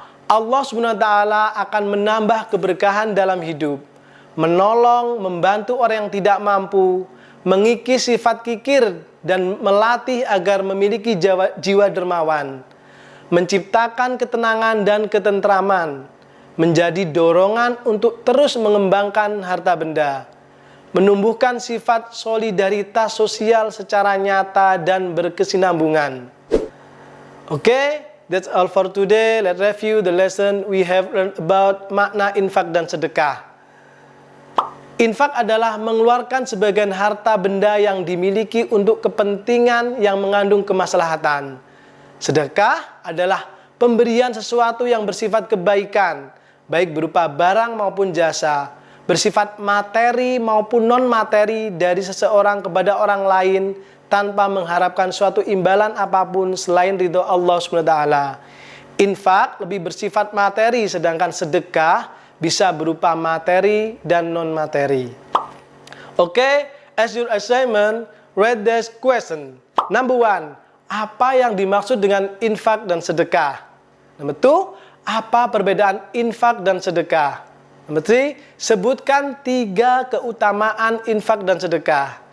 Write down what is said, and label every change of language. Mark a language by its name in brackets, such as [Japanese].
[Indonesian] Allah SWT akan menambah keberkahan dalam hidup, menolong, membantu orang yang tidak mampu, mengikis sifat kikir, dan melatih agar memiliki jiwa dermawan, menciptakan ketenangan dan ketentraman, menjadi dorongan untuk terus mengembangkan harta benda, menumbuhkan sifat solidaritas sosial secara nyata dan berkesinambungan. [English] Oke? That's all for today. Let's review the lesson we have learned about [Indonesian] makna infak dan sedekah. Infak adalah mengeluarkan sebagian harta benda yang dimiliki untuk kepentingan yang mengandung kemaslahatan. Sedekah adalah pemberian sesuatu yang bersifat kebaikan, baik berupa barang maupun jasa, bersifat materi maupun non-materi dari seseorang kepada orang lain tanpa mengharapkan suatu imbalan apapun selain ridho Allah SWT. Infak lebih bersifat materi, sedangkan sedekah bisa berupa materi dan non-materi. [English] Oke, as your assignment, read this question. Number 1, [Indonesian] apa yang dimaksud dengan infak dan sedekah? [English] Number 2, [Indonesian] apa perbedaan infak dan sedekah? [English] Number 3, [Indonesian] sebutkan 3 keutamaan infak dan sedekah.